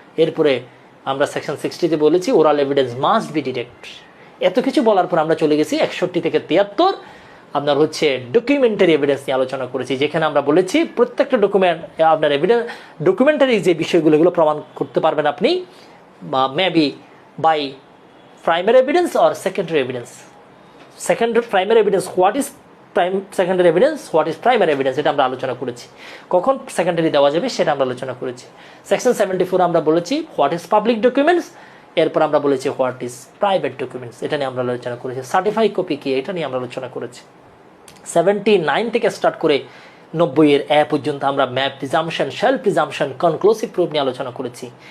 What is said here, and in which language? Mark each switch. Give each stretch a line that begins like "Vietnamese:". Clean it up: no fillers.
Bangla: এরপরে আমরা সেকশন 60-তে বলেছি
English: Oral evidence must be direct.
Bangla: এত কিছু বলার পর আমরা চলে গেছি 61 থেকে 73 আপনার হচ্ছে ডকুমেন্টারি এভিডেন্স নিয়ে আলোচনা করেছি, যেখানে আমরা বলেছি প্রত্যেকটা ডকুমেন্ট আপনার এভিডেন্স ডকুমেন্টারি যে বিষয়গুলো এগুলো প্রমাণ করতে পারবেন আপনি, বা maybe
English: by primary evidence or secondary evidence. Primary evidence, what is secondary evidence, what is primary evidence,
Bangla: এটা আমরা আলোচনা করেছি। কখন সেকেন্ডারি দেওয়া যাবে সেটা আমরা আলোচনা করেছি। সেকশন 74 আমরা বলেছি
English: what is public documents,
Bangla: এরপর আমরা বলেছি
English: what is private documents,
Bangla: এটা নিয়ে আমরা আলোচনা করেছি। সার্টিফাইড কপি কি, এটা নিয়ে আমরা আলোচনা করেছি। 79 থেকে স্টার্ট করে 90 পর্যন্ত আমরা map presumption, self presumption, conclusive proof নিয়ে আলোচনা করেছি।